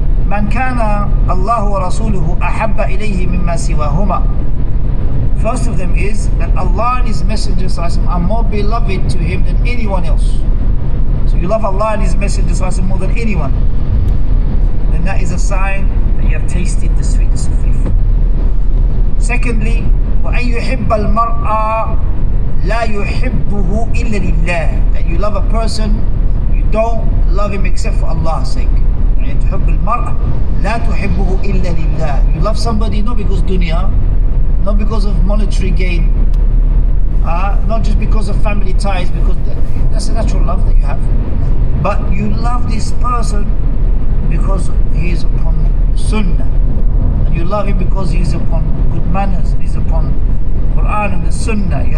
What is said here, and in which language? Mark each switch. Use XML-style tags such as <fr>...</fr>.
<ar>من كان الله ورسوله أحب إليه مما سواهما.</ar> <en>First of them is that Allah and His Messenger are more beloved to him than anyone else. So you love Allah and His Messenger more than anyone, then that is a sign that you have tasted the sweetness of faith.</en> <ar>Secondly, وأن يحب المرء لا يحبه إلا لله.</ar> <en>That you love a person, you don't love him except for Allah's sake.</en> <ar>تحب المرء لا تحبه إلا لله.</ar> <en>You love somebody not because dunya, not because of monetary gain, not just because of family ties, because that's a natural love that you have, but you love this person because he is upon sunnah, and you love him because he is upon good manners and he is upon Quran and the sunnah.</en>